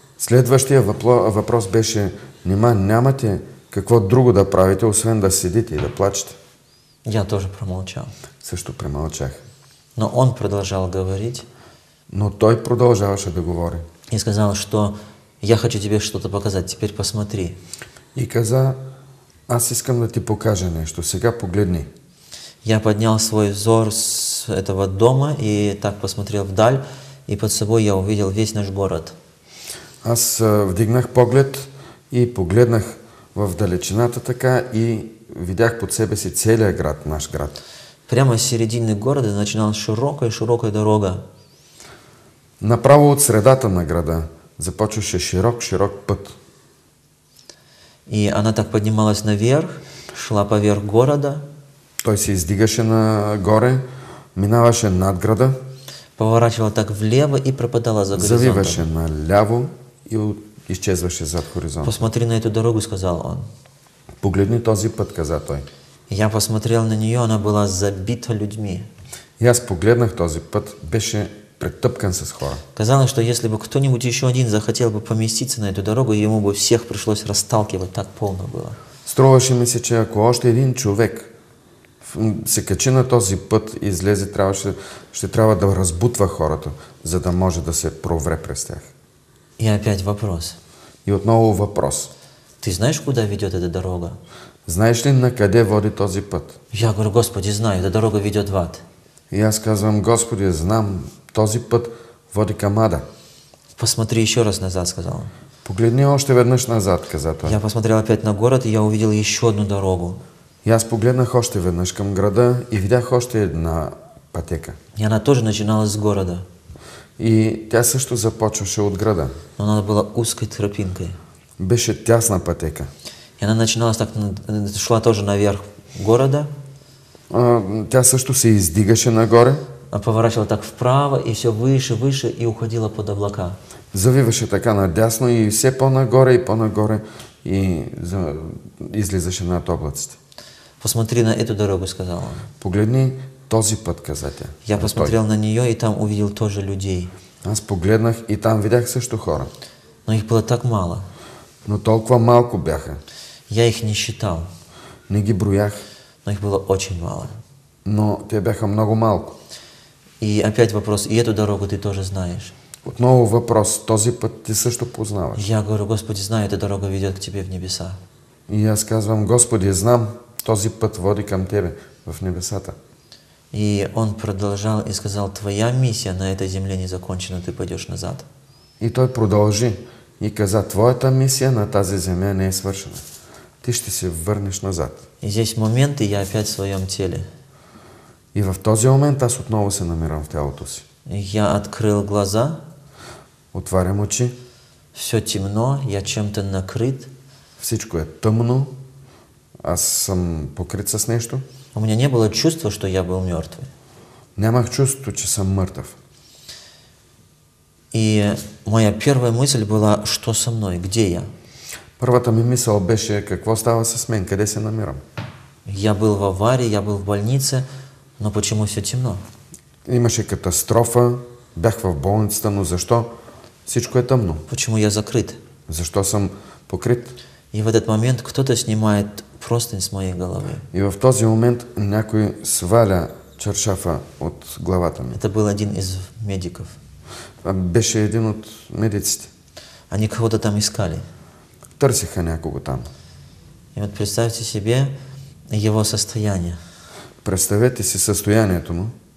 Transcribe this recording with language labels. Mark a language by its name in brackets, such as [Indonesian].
[Bulgarian] Следващия въпрос беше, нямате какво друго да правите, освен да седите и да плачете. [Russian] Я тоже промолчал. [Bulgarian] Също премълчах. [Russian] Но он продолжал говорить [Bulgarian] Но той продължаваше да говори. [Russian] и сказал, что я хочу тебе что-то показать, теперь посмотри. [Bulgarian] И каза, аз искам да ти покажа нещо, сега погледни. [Russian] Я поднял свой взор с этого дома и так посмотрел вдаль, и под собой я увидел весь наш город. [Bulgarian] Аз вдигнах поглед и погледнах в далечината така и видях под себе си целия град, наш град. [Russian] Прямо с середины города начиналась широкая дорога. [Bulgarian] Направо от средата на града започваше широк път. [Russian] И она так поднималась наверх, шла поверх города, [Bulgarian] Той се издигаше нагоре, минаваше над града, [Russian] поворачивала так влево и пропадала за горизонтом. [Bulgarian] завиваше наляво и изчезваше зад хоризонта. [Russian] Посмотри на эту дорогу, сказал он. [Bulgarian] Погледни този път, каза той. [Russian] Я посмотрел на нее, она была забита людьми. [Bulgarian] И аз погледнах този път, беше претъпкан с хора. [Russian] Казалось, что если бы кто-нибудь еще один захотел бы поместиться на эту дорогу, ему бы всех пришлось расталкивать, так полно было. [Bulgarian] Струваше ми се, че ако още един човек се качи на този път и излезе, ще трябва да разбутва хората, за да може да се провре през тях. [Russian] И опять вопрос. [Bulgarian] И отново въпрос. [Russian] Ты знаешь, куда ведет эта дорога? [Bulgarian] Знаеш ли на къде води този път? [Russian] Я говорю, Господи, знаю, эта дорога ведет в ад. [Bulgarian] И аз казвам, Господи, знам, този път води към ада. [Russian] Посмотри еще раз назад, сказал он. [Bulgarian] Погледни още веднъж назад, каза той. [Russian] Я посмотрел опять на город, и я увидел еще одну дорогу. [Bulgarian] И аз погледнах още веднъж към града и видях още една пътека. [Russian] И она тоже начиналась с города. [Bulgarian] И тя също започваше от града. [Russian] Но она была узкой тропинкой. [Bulgarian] Беше тясна пътека. [Russian] И она начиналась так, шла тоже наверх города. [Bulgarian] Тя също се издигаше нагоре. [Russian] Поворачивала так вправо, и все выше, выше, и уходила под облака. [Bulgarian] Завиваше така надясно и все по-нагоре и излизаше над облаците. [Russian] Посмотри на эту дорогу, сказал он. [Bulgarian] Погледни този път, каза тя. [Russian] Я посмотрел на нее, и там увидел тоже людей. [Bulgarian] Аз погледнах и там видях също хора. [Russian] Но их было так мало. [Bulgarian] Но толкова малко бяха. [Russian] Я их не считал. [Bulgarian] Не ги броях. [Russian] Но их было очень мало. [Bulgarian] Но те бяха много малко. [Russian] И опять вопрос, и эту дорогу ты тоже знаешь. [Bulgarian] Отново въпрос, този път ти също познаваш. [Russian] Я говорю, Господи, знаю, эта дорога ведет к Тебе в небеса. [Bulgarian] И аз казвам, Господи, знам, този път води към Тебе в небесата. [Russian] И он продолжал и сказал, твоя миссия на этой земле не закончена, ты пойдешь назад. [Bulgarian] И той продължи и каза, твоята мисия на тази земя не е свършена. Ти ще се върнеш назад. [Russian] И здесь момент, и я опять в своем теле. [Bulgarian] И в този момент аз отново се намирам в тялото си. [Russian] Я открыл глаза. [Bulgarian] Отварям очи. [Russian] Все темно, я чем-то накрыт. [Bulgarian] Всичко е тъмно. Аз съм покрит с нещо. [Russian] У меня не было чувства, что я был мертвый. [Bulgarian] Нямах чувство, че съм мъртъв. [Russian] И моя первая мысль была, что со мной, где я? [Bulgarian] Първата ми мисъл беше, какво става с мен, къде се намирам. [Russian] Я был в аварии, я был в больнице, но почему все темно? [Bulgarian] Имаше катастрофа, бях в болницата, но защо всичко е тъмно? [Russian] Почему я закрыт? [Bulgarian] Защо съм покрит? [Russian] И в этот момент кто-то снимает простынь с моей головы. [Bulgarian] И в този момент някой сваля чаршафа от главата ми. [Russian] Это был один из медиков. [Bulgarian] Беше един от медиците. [Russian] Они кого-то там искали. [Bulgarian] Търсиха някого там. [Russian] И вот представьте себе его состояние. [Bulgarian] Представете си състоянието му.